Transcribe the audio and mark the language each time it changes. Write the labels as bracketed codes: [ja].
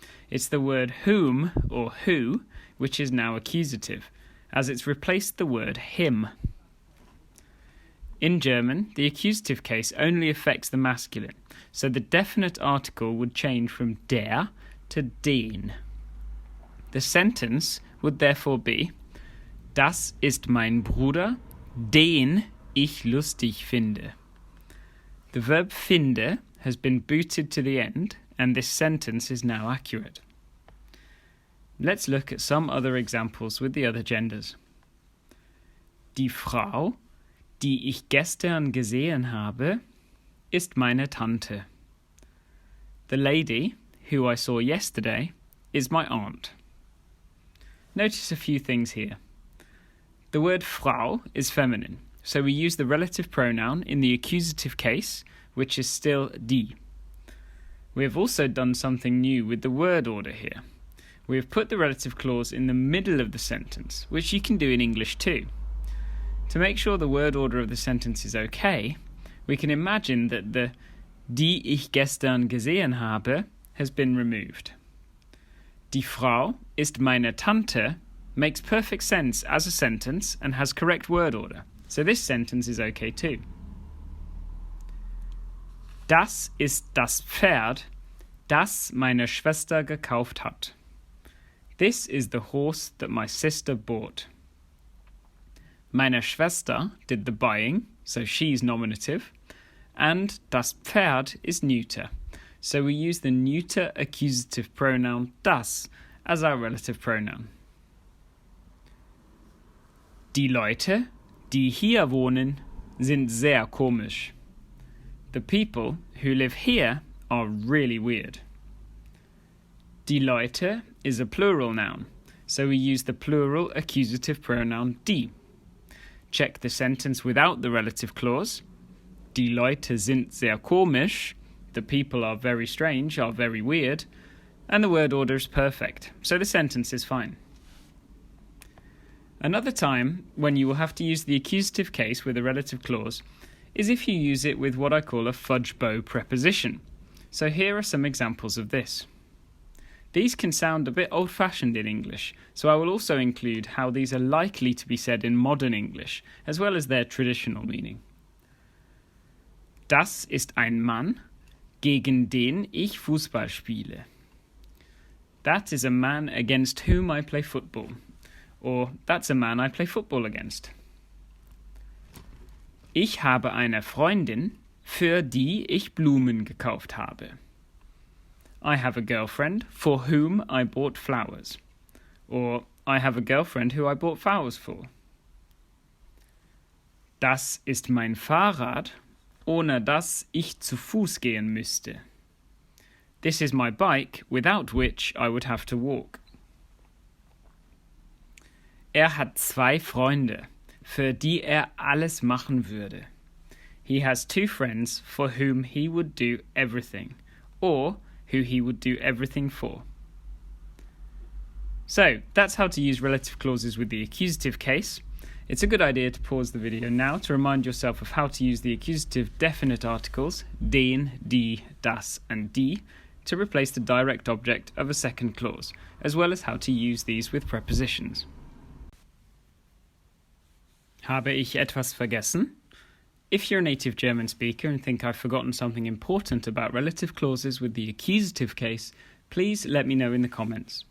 [en] It's the word whom, or who, which is now accusative, as it's replaced the word him. In German, the accusative case only affects the masculine, so the definite article would change from der to den. [de] The sentence would therefore be, Das ist mein Bruder, den ich lustig finde. [en] The verb finde has been booted to the end, and this sentence is now accurate. Let's look at some other examples with the other genders. [de] Die Frau, die ich gestern gesehen habe, ist meine Tante. [en] The lady, who I saw yesterday, is my aunt. Notice a few things here. The word Frau is feminine, so we use the relative pronoun in the accusative case, which is still die. We have also done something new with the word order here. We have put the relative clause in the middle of the sentence, which you can do in English too. To make sure the word order of the sentence is okay, we can imagine that the [de] die ich gestern gesehen habe [en] has been removed. [de] Die Frau ist meine Tante [en] makes perfect sense as a sentence and has correct word order, so this sentence is okay too. [de] Das ist das Pferd, das meine Schwester gekauft hat. [en] This is the horse that my sister bought. [de] Meine Schwester [en] did the buying, so she's nominative, and das Pferd is neuter, so we use the neuter accusative pronoun das as our relative pronoun. [de] Die Leute, die hier wohnen, sind sehr komisch. [en] The people who live here are really weird. [de] Die Leute [en] is a plural noun, so we use the plural accusative pronoun die. Check the sentence without the relative clause. [de] Die Leute sind sehr komisch. [en] The people are very strange, are very weird. And the word order is perfect, so the sentence is fine. Another time when you will have to use the accusative case with a relative clause is if you use it with what I call a fudge bow preposition. So here are some examples of this. These can sound a bit old-fashioned in English, so I will also include how these are likely to be said in modern English, as well as their traditional meaning. [de] Das ist ein Mann, gegen den ich Fußball spiele. [en] That is a man against whom I play football. Or, that's a man I play football against. [de] Ich habe eine Freundin, für die ich Blumen gekauft habe. [en] I have a girlfriend for whom I bought flowers. Or, I have a girlfriend who I bought flowers for. [de] Das ist mein Fahrrad, ohne das ich zu Fuß gehen müsste. [en] This is my bike, without which I would have to walk. [de] Hat 2 Freunde, für die alles machen würde. [en] He has 2 friends for whom he would do everything, or who he would do everything for. So, that's how to use relative clauses with the accusative case. It's a good idea to pause the video now to remind yourself of how to use the accusative definite articles, den, die, das, and die, to replace the direct object of a second clause, as well as how to use these with prepositions. [de] Habe ich etwas vergessen? [en] If you're a native German speaker and think I've forgotten something important about relative clauses with the accusative case, please let me know in the comments.